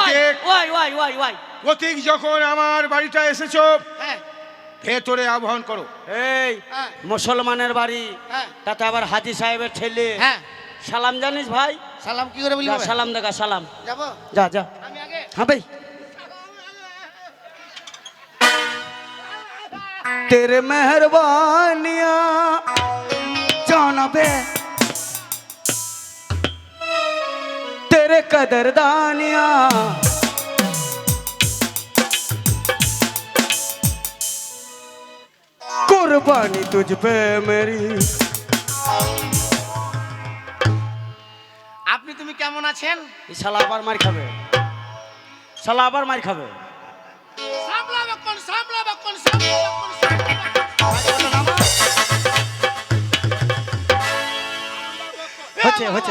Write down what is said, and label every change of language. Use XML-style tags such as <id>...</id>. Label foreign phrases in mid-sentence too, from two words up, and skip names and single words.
<bn>পথিক। ওয়াই ওয়াই ওয়াই ওয়াই। পথিক যখন আমার বাড়িটা এসেছো, হ্যাঁ ভেতরে আহ্বান করো। এই হ্যাঁ মুসলমানের বাড়ি, হ্যাঁ তাতে আবার হাজি সাহেবের ছেলে। হ্যাঁ। সালাম জানিস ভাই? সালাম কি করে বলি? যা সালাম দেখা, সালাম। যাবো যা যা। আমি আগে।</bn> <hi>हाँ भाई। तेरे मेहरबानियां जानबे, तेरे कदरदानियां कुर्बानी तुझ पे मेरी।</hi> <bn>আপনি তুমি কেমন আছেন? এই শালা আবার মার খাবে, শালা আবার মার খাবে। সামলাবে কোন সামলাবে কোন সামলাবে কোন সামলাবে? হচ্ছে হচ্ছে।</bn>